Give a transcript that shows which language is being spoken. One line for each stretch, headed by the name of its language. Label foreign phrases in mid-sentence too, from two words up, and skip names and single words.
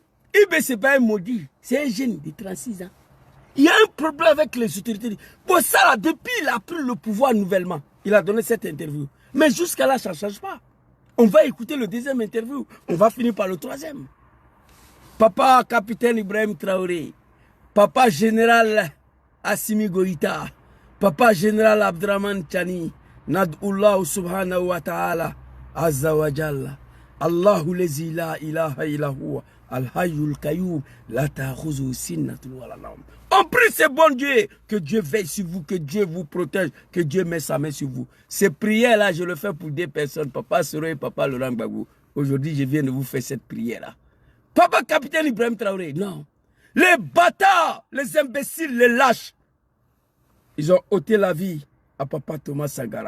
French: Ibé, ce n'est pas un maudit, c'est un jeune de 36 ans. Il y a un problème avec les autorités. Bon, ça, là, depuis il a pris le pouvoir nouvellement, il a donné cette interview. Mais jusqu'à là, ça ne change pas. On va écouter le deuxième interview. On va finir par le troisième. Papa capitaine Ibrahim Traoré. Papa général Assimi Goïta. Papa général Abdraman Chani.
Arabic: نحمد الله سبحانه وتعالى. عز وجل. الله الذي لا إله إلا هو. الحي القيوم. لا تأخذه سنة ولا نوم.
French: On prie ce bon Dieu, que Dieu veille sur vous, que Dieu vous protège, que Dieu met sa main sur vous. Ces prières-là, je le fais pour deux personnes, Papa Soro et Papa Laurent Gbagbo. Aujourd'hui, je viens de vous faire cette prière-là. Papa capitaine Ibrahim Traoré, non. Les bâtards, les imbéciles, les lâches, ils ont ôté la vie à Papa Thomas Sankara.